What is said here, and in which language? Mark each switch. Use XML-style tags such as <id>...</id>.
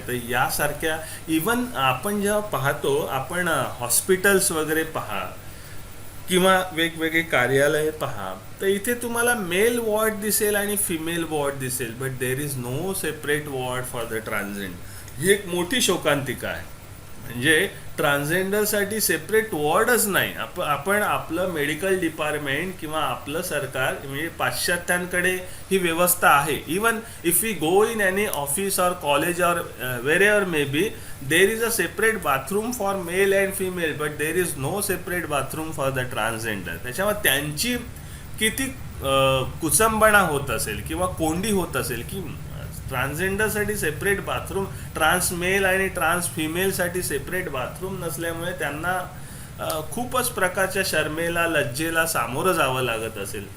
<mr>तर यासारख्या इवन आपण जेव्हा पाहतो, आपण हॉस्पिटल्स वगैरे पहा किंवा वेगवेगळे कार्यालय पहा, तर इथे तुम्हाला मेल वॉर्ड दिसेल आणि फिमेल वॉर्ड दिसेल,</mr> <en>But there is no separate ward for the transgender.</en> <mr>ही एक मोठी शोकांतिका आहे. म्हणजे ट्रान्सजेंडरसाठी सेपरेट वॉर्डच नाही. आपण आपलं मेडिकल डिपार्टमेंट किंवा आपलं सरकार म्हणजे पाश्चात्यांकडे ही व्यवस्था आहे.</mr> <en>Even if we go in any office or college or where may be, there is a separate bathroom for male and female, but there is no separate bathroom for the transgender.</en> <mr>त्याच्यामुळे त्यांची किती कुचंबणा होत असेल किंवा कोंडी होत असेल की ट्रान्सजेंडरसाठी सेपरेट बाथरूम, ट्रान्स मेल आणि ट्रान्स फिमेलसाठी सेपरेट बाथरूम नसल्यामुळे त्यांना खूपच प्रकारच्या शर्मेला, लज्जेला सामोरं जावं लागत असेल.</mr>